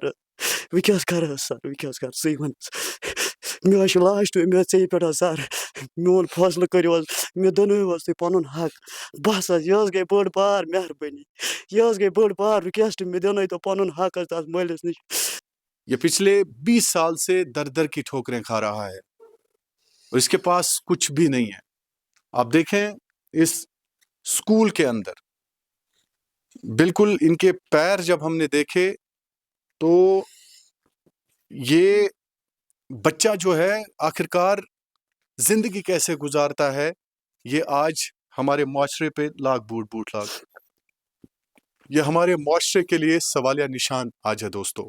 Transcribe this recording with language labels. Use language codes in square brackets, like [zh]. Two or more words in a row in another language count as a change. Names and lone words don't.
[ks] بہٕ کیٛاہ حظ کَرٕ حظ سر, بہٕ کیٛاہ حظ کَرٕ, ژٕے وَن حظ. مےٚ حظ چھُ لاسٹ اُمید ژےٚ پٮ۪ٹھ حظ سر, میون فٲصلہٕ کٔرِو حظ, مےٚ دِنٲیِو حظ تُہۍ پنُن حق. بس حظ, یہِ حظ گٔے بٔڑ بار مہربٲنی, یہِ حظ گٔے بٔڑ بار رِکویسٹ, مےٚ دِنٲیتو پنُن حق حظ تَتھ مٲلِس نِش. [ur] یہ پچھلے 20 سال سے در در کی ٹھوکریں کھا رہا ہے, اور اس کے پاس کچھ بھی نہیں ہے. آپ دیکھیں اس اسکول کے اندر بالکل ان کے پیر جب ہم نے دیکھے تو یہ بچہ جو ہے آخرکار زندگی کیسے گزارتا ہے, یہ آج ہمارے معاشرے پہ لاکھ بوٹ لاکھ, یہ ہمارے معاشرے کے لیے سوالیہ نشان آج ہے دوستو.